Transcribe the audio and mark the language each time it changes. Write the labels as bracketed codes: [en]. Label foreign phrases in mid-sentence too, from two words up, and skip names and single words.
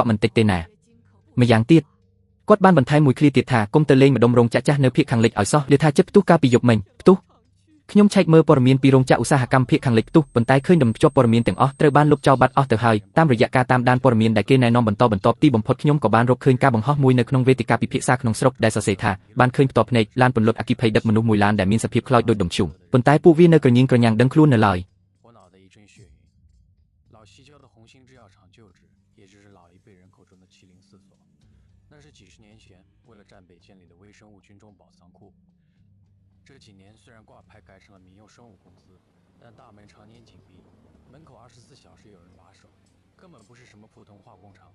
[km] ក់មិនតិចទេណាម្យ៉ាងទៀតគាត់បានបន្ថែមមួយឃ្លាទៀតថាគុំទៅលេងម្ដុំរោងចក្រចាស់នៅភូមិខាងលិចឲ្យសោះលាថាចិត្តផ្ទុះកាលពីយប់មិញផ្ទុះខ្ញុំឆែកមើលព័ត៌មានពីរោងចក្រឧស្សាហកម្មភូមិខាងលិចផ្ទុះប៉ុន្តែឃើញដំភ្ជាប់ព័ត៌មានទាំងអស់ត្រូវបានលុបចោលបាត់អស់ទៅហើយតាមរយៈការតាមដានព័ត៌មានដែលគេណែនាំបន្តបន្ទាប់ទីបំផុតខ្ញុំក៏បានរកឃើញការបង្ហោះមួយនៅក្នុងវេទិកាពិភាក្សាក្នុងស្រុកដែលសរសេរថាបានឃើញផ្ទាល់ភ្នែកឡានពន្លត់អគ្គិភ័យដឹកមនុស្សមួយឡានដែលមានសភាពខ្លោចដូចដុំឈូងប៉ុន្តែពួកវានៅក្រញៀងក្រញាំងដឹងខ្លួននៅឡើយ [zh] 这几年虽然挂牌改成了民用生物公司，但大门常年紧闭，门口24小时有人把守，根本不是什么普通化工厂。